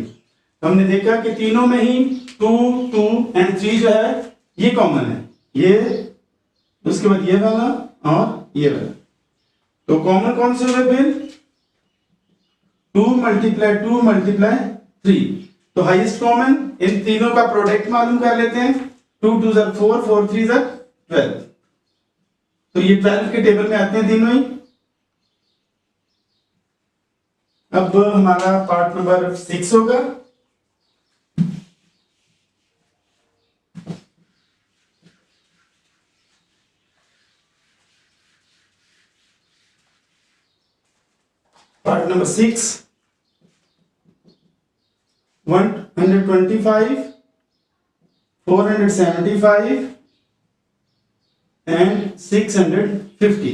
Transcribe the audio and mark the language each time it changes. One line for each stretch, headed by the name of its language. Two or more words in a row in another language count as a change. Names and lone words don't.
Hindi: हमने देखा कि तीनों में ही 2 2 एंड 3 जो है ये कॉमन है, ये उसके बाद ये वाला और ये वाला। तो कॉमन कौन से हुए फिर 2 मल्टीप्लाई 2 मल्टीप्लाई 3। तो
English: highest common
Hindi: इन तीनों का प्रोडक्ट मालूम कर लेते हैं।
English: 2 2s are 4 4 3s are 12।
Hindi: तो ये 12 के टेबल में आते हैं तीनों ही। अब हमारा
English: part number
Hindi: 6 होगा।
English: part number 6 125 475 and 650.